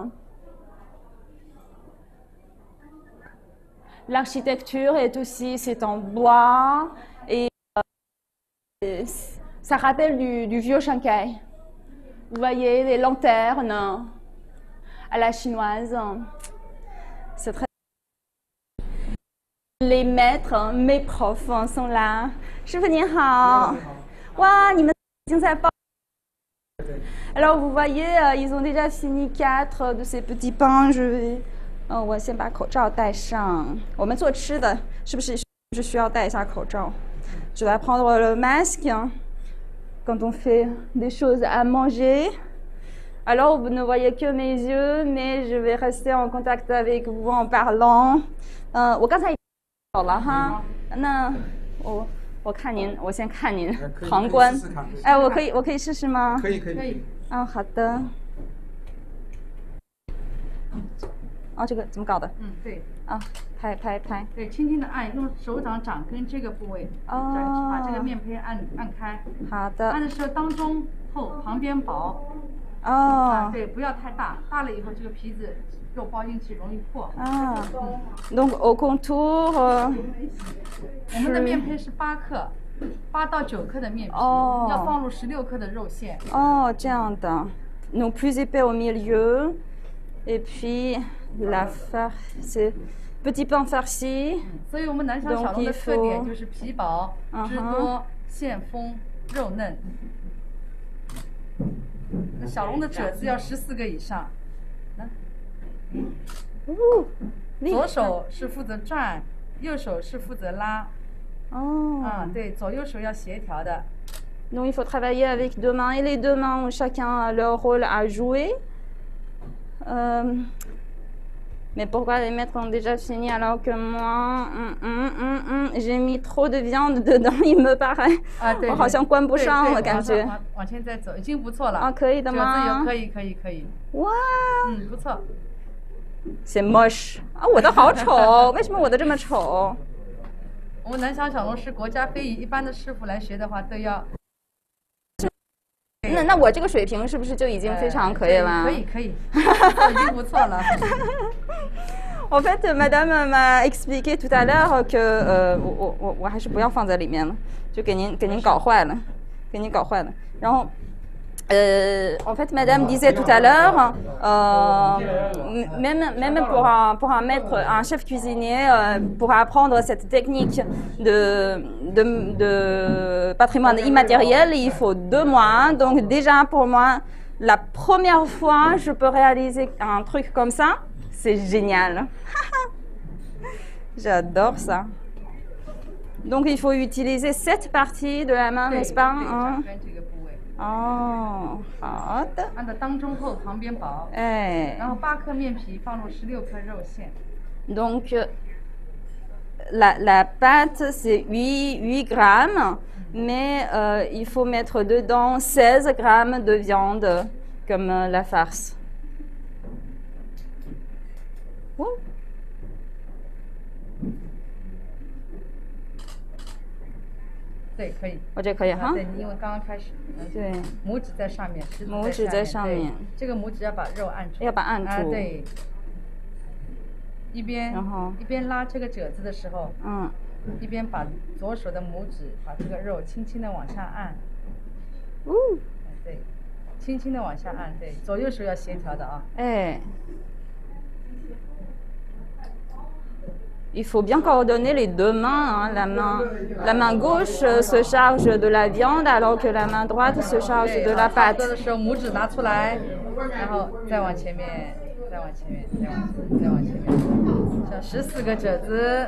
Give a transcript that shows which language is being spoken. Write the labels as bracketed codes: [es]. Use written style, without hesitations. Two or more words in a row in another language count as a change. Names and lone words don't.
[fr] L'architecture est aussi, c'est en bois et ça rappelle du vieux Shanghai. Vous voyez les lanternes à la chinoise. C'est très... Les maîtres, mes profs sont là. [zh] 师傅您好. Waouh, 你们已经在报. [fr] Alors vous voyez, ils ont déjà fini 4 de ces petits pains. Je vais... [zh] 我先把口罩戴上. 我们做吃的是不是需要戴一下口罩? [fr] Je vais prendre le masque quand on fait des choses à manger. Alors, vous ne voyez que mes yeux, mais je vais rester en contact avec vous en parlant. [zh] 我刚才好了哈，那我看您，我先看您旁观。哎，我可以试试吗？可以。好的。这个怎么搞的？对。拍。对，轻轻的按，用手掌掌根这个部位，把这个面胚按开。好的。按的时候当中厚，旁边薄。对，不要太大，大了以后这个皮子肉包进去容易破。 [fr] Donc au contour， [zh] 我们的面胚是8克，8到9克的面皮，要放入16克的肉馅。这样的。 [fr] Donc plus épais au milieu, et puis la farce, petit pain farci. [zh] 所以我们南翔小笼的特点就是皮薄、汁多、馅丰、肉嫩。那小龙的褶子要14个以上。左手是负责转，右手是负责拉。哦。对，左右手要协调的。 [fr] Donc il faut travailler avec deux mains et les deux mains ont chacun leur rôle à jouer. Mais pourquoi les maîtres ont déjà fini alors que moi, j'ai mis trop de viande dedans, il me paraît. [zh] 我好像关不上了感觉。往前再走，已经不错了。可以的吗？可以。哇。不错。 [fr] C'est moche. [zh] 我的好丑，为什么我的这么丑？我们南翔小龙是国家非遗，一般的师傅来学的话都要。那我这个水平是不是就已经非常可以了？可以，已经不错了。 [fr] En fait, Madame m'a expliqué tout à l'heure que [zh] 我还是不要放在里面了，就给您搞坏了，然后。 [fr] En fait, Madame disait tout à l'heure, même pour un maître, un chef cuisinier, pour apprendre cette technique de patrimoine immatériel, il faut 2 mois. Donc déjà pour moi, la première fois, je peux réaliser un truc comme ça, c'est génial. J'adore ça. Donc il faut utiliser cette partie de la main, n'est-ce pas? [zh] 好的。按照当中厚，旁边薄。然后8克面皮放入16克肉馅。 [fr] Donc la pâte c'est 8 grammes, mais il faut mettre dedans 16 grammes de viande comme la farce. [zh] 对，可以。我这可以哈。对，因为刚刚开始。对。拇指在上面，拇指在上面。这个拇指要把肉按住。要把按住。对。一边拉这个褶子的时候，一边把左手的拇指把这个肉轻轻的往下按。对，轻轻的往下按，对，左右手要协调的啊。 [fr] Il faut bien coordonner les 2 mains. La main gauche se charge de la viande alors que la main droite se charge de la pâte. [zh] 做的时候，拇指拿出来，然后再往前面，再往前面，再往前面，像14个褶子。